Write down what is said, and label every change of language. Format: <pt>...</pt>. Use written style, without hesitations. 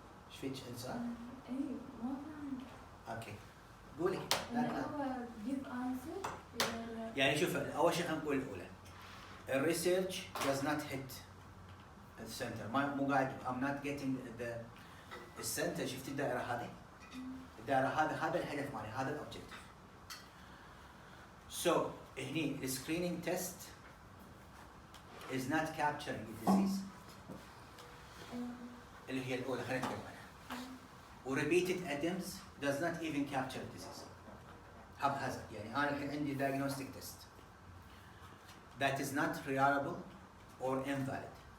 <ar>ايش فيك انسان؟ اي ما فهمت. اوكي. قولي.</ar> <en>هو give answer</en> <ar>يعني شوف اول شيء خلينا نقول الاولى.</ar> <en>الريسيرش does not hit the center.</en> <ar>مو قاعد</ar> <en>I'm not getting the السنتر.</en> <ar>شفت الدائرة هذه؟ الدائرة هذا الهدف مالي، هذا الاوبجيكتيف.</ar> <en>So هني the screening test is not capturing the disease</en> <ar>اللي هي الأولى خلينا نتكلم عنها.</ar> <en>و repeated attempts does not even capture the disease. haphazard</en> <ar>يعني أنا الحين عندي</ar> <en>diagnostic test that is not reliable or invalid.</en>